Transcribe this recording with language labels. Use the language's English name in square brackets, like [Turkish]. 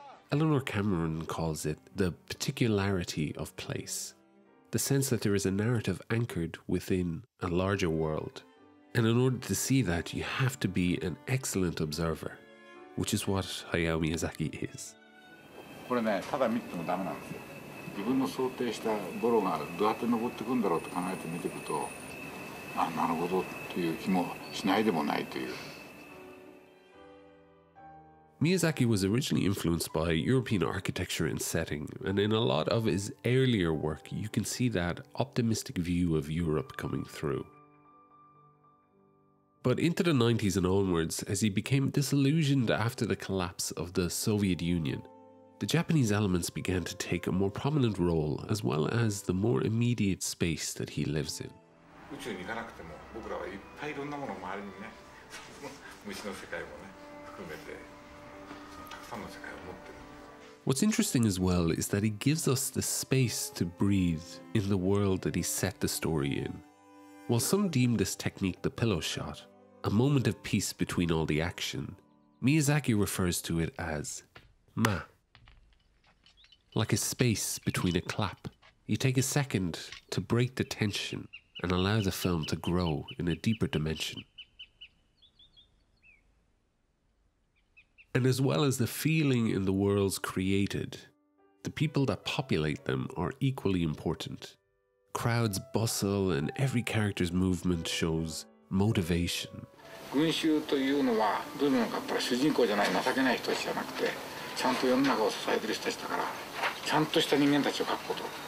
[English] Eleanor Cameron calls it the particularity of place, the sense that there is a narrative anchored within a larger world. And in order to see that, you have to be an excellent observer, which is what Hayao Miyazaki is. [Japanese] これね、ただ見てもダメなんですよ。自分の想定したボロがどうやって登ってくんだろうと考えて見ていくと、あ、なるほどという気もしないでもないという。 [English] Miyazaki was originally influenced by European architecture and setting, and in a lot of his earlier work you can see that optimistic view of Europe coming through. But into the 90s and onwards, as he became disillusioned after the collapse of the Soviet Union, the Japanese elements began to take a more prominent role, as well as the more immediate space that he lives in. [Japanese] 宇宙に行かなくても僕らはいっぱいいろんなもの周りにね、虫の世界もね含めてたくさんの世界を持ってる。 [English] What's interesting as well is that he gives us the space to breathe in the world that he set the story in. While some deem this technique the pillow shot, a moment of peace between all the action, Miyazaki refers to it as ma. Like a space between a clap. You take a second to break the tension and allow the film to grow in a deeper dimension. And as well as the feeling in the worlds created, the people that populate them are equally important. Crowds bustle and every character's movement shows motivation. [Japanese] 群衆というのはどういうのかって主人公じゃない情けない人たちじゃなくて、ちゃんと世の中を支えてる人たちだから、ちゃんとした人間たちを描くこと。